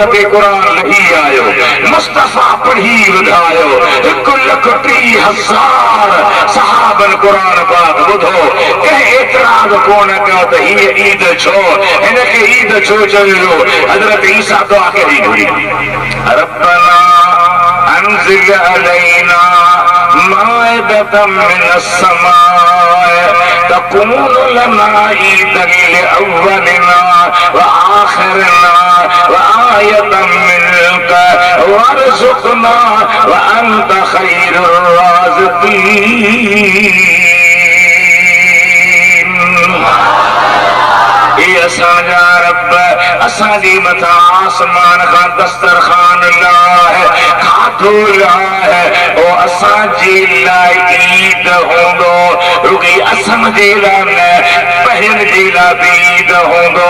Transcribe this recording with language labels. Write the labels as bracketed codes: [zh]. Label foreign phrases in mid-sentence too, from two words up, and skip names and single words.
[sd] ते कुरान लही आयो मुस्तफा पढ़ी वधायो 1,30,000 सहाबन कुरान पाक ॿुधो कंहिं एतराज़ कोन कयो त हीअ ईद छो हिनखे ईद छो चयो हज़रत ईसा दुआ कई हुई [ar] ربنا أنزل علينا مائدة من السماء تكون لنا عيدا لأولنا وآخرنا وآية منك وارزقنا وأنت خير الرازقين [sd] असांजा रब असांजी मथां आसमान खां दस्तरखान लाहे खाधो लाहे ओ असांजी लाइ ईद हूंदो रुॻी असांजे लाइ न पहिरियन जे लाइ बि ईद हूंदो